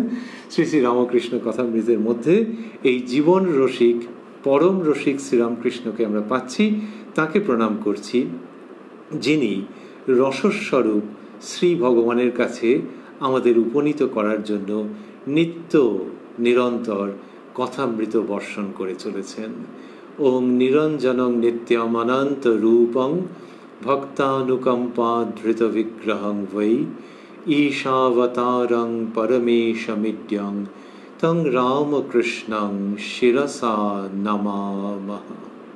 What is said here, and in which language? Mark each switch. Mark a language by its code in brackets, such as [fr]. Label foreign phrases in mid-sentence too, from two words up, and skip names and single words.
[bn] শ্রী শ্রী রামকৃষ্ণ কথামৃতের মধ্যে এই জীবন রসিক, পরম রসিক শ্রীরামকৃষ্ণকে আমরা পাচ্ছি। তাকে প্রণাম করছি, যিনি রসস্বরূপ শ্রী ভগবানের কাছে আমাদের উপনীত করার জন্য নিত্য নিরন্তর কথামৃত বর্ষণ করে চলেছেন। [sa] ওম নিরঞ্জনং নিত্যমনন্ত রূপং ভক্তানুকম্পা ধৃত বিগ্রহং বৈ ঈশাবতারং পরমেশমিড্যং তং রামকৃষ্ণং শিরসা নমামঃ।